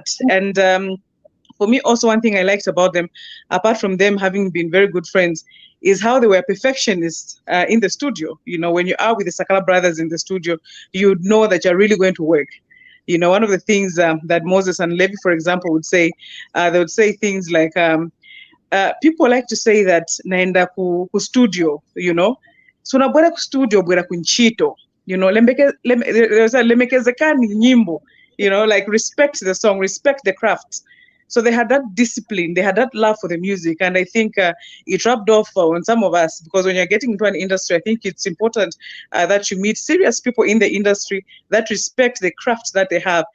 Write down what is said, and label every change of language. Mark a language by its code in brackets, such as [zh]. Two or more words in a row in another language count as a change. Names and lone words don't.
[en] And for me, also one thing I liked about them, apart from them having been very good friends, is how they were perfectionists in the studio. You know, when you are with the Sakala brothers in the studio, you know that you're really going to work. You know, one of the things that Moses and Levi, for example, would say, they would say things like, people like to say that [ny] naenda ku studio, [en] you know, so [ny] na bwera ku studio bwera kunchito, [en] you know, [ny] lemekezekani nyimbo, [en] you know, like respect the song, respect the craft. So they had that discipline, they had that love for the music, and I think it rubbed off on some of us, because when you're getting into an industry, I think it's important that you meet serious people in the industry that respect the craft that they have.